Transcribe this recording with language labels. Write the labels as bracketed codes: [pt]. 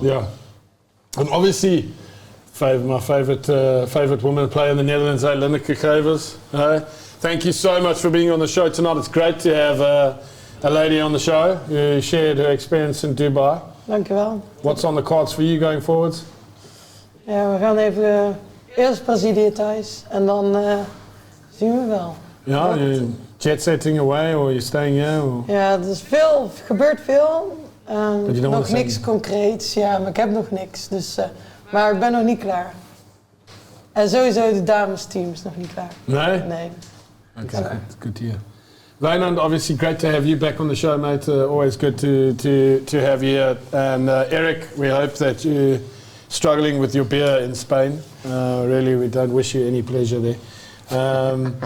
[en] Yeah, and obviously, my favourite woman player in the Netherlands, Linneke Gevers. Thank you so much for being on the show tonight. It's great to have a lady on the show who shared her experience in Dubai. [nl] Dankjewel. [en] What's on the cards for you going forwards? [nl] Ja, we gaan even eerst Brazilië thuis en dan zien we wel. [en] Yeah, you jet setting away or you're staying here? Or? [nl] Ja, er is veel, gebeurt veel. [en] But you don't [nl] Nog [en] want [nl] niks [en] to [nl] concreets, ja, maar ik heb nog niks. Dus, maar ik ben nog niet klaar. En sowieso de damesteam is nog niet klaar. Nee? Nee. [en] Okay, good to hear. Wynand, obviously great to have you back on the show, mate. Always good to have you here. And Eric, we hope that you're struggling with your beer in Spain. Really, we don't wish you any pleasure there.